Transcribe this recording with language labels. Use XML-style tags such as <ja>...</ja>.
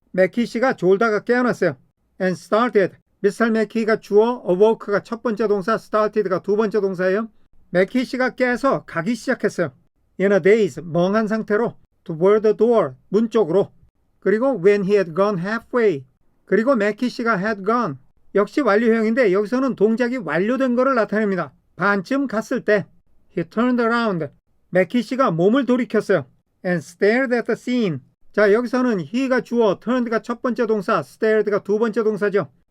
<ko>맥키시가 졸다가 깨어났어요.</ko> <en>And started. Mr.</en> <ko>Mackey가 주어, awoke가 첫 번째 동사, started가 두 번째 동사예요. 맥키시가 깨서 가기 시작했어요.</ko> <en>In a daze,</en> <ko>멍한 상태로</ko> <en>toward the door,</en> <ko>문 쪽으로. 그리고</ko> <en>when he had gone halfway.</en> <ko>그리고 맥키시가 had gone. 역시 완료형인데 여기서는 동작이 완료된 것을 나타냅니다. 반쯤 갔을 때</ko> <en>he turned around.</en> <ko>맥키시가 몸을 돌이켰어요.</ko> <en>And stared at the scene.</en> <ko>자, 여기서는 he가 주어, turned가 첫 번째 동사, stared가 두 번째 동사죠.</ko>